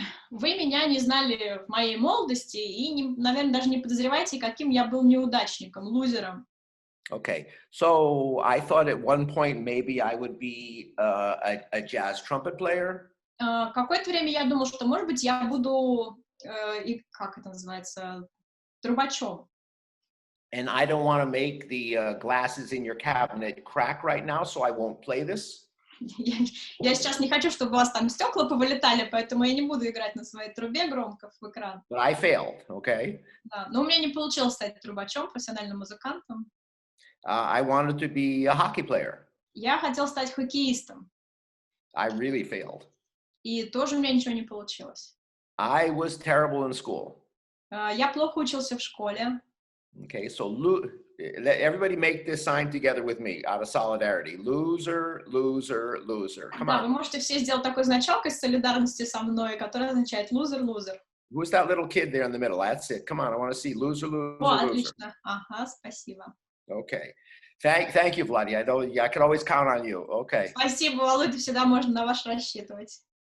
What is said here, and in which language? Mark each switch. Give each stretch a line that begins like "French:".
Russian: Вы меня не знали в моей молодости и, наверное, даже не подозреваете, каким я был неудачником, лузером.
English: Okay, so I thought at one point maybe I would be a jazz trumpet player.
Russian: Какое-то время я думал, что, может быть, я буду, как это называется, трубачом.
English: And I don't want to make the glasses in your cabinet crack right now, so I won't play this.
Russian: Я сейчас не хочу, чтобы у вас там стекла повылетали, поэтому я не буду играть на своей трубе громко в экран.
English: But I failed, okay?
Russian: Да, но у меня не получилось стать трубачом, профессиональным музыкантом.
English: I wanted to be a hockey player.
Russian: Я хотел стать хоккеистом.
English: I really failed.
Russian: И тоже у меня ничего не получилось.
English: I was terrible in school.
Russian: Я плохо учился в школе.
English: Okay, so let everybody make this sign together with me out of solidarity. Loser, loser, loser. Come
Russian: Да,
English: on.
Russian: вы можете все сделать такой значок из солидарности со мной, который означает
English: loser, loser. Who's that little kid there in the middle? That's it. Come on, I want to see loser, loser, О, loser.
Russian: отлично. Ага, спасибо.
English: Okay. Thank you, Vladi. I can always count on you. Okay.
Russian: Spasibo, Володя, всегда можно на вас рассчитывать.